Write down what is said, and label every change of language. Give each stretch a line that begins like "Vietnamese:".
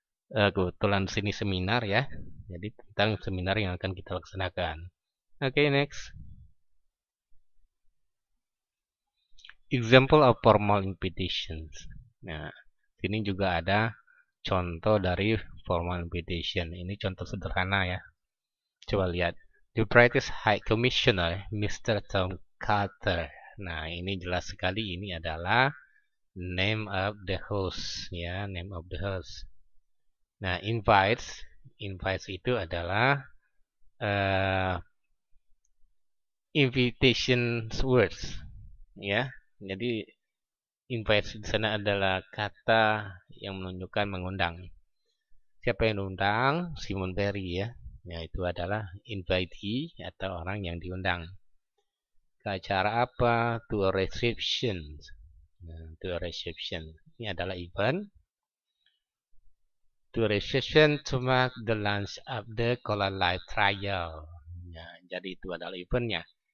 Indonesian: kebetulan sini seminar ya. Jadi tentang seminar yang akan kita laksanakan. Oke, next.
English: Example of formal invitations.
Indonesian: Nah, sini juga ada contoh dari formal invitation. Ini contoh sederhana ya. Coba lihat.
English: The British High Commissioner, Mr. Tom Carter.
Indonesian: Nah, ini jelas sekali ini adalah
English: name of the host
Indonesian: ya, name of the host. Nah, invites itu adalah invitation words ya. Jadi invite di sana adalah kata yang menunjukkan mengundang. Siapa yang diundang? Simon Berry ya. Ya, itu adalah invitee atau orang yang diundang. Ke acara apa?
English: To a reception. Nah, to a reception.
Indonesian: Ini adalah
English: event. To a reception to mark the launch of the Cola Life Trial.
Indonesian: Nah, jadi itu adalah eventnya.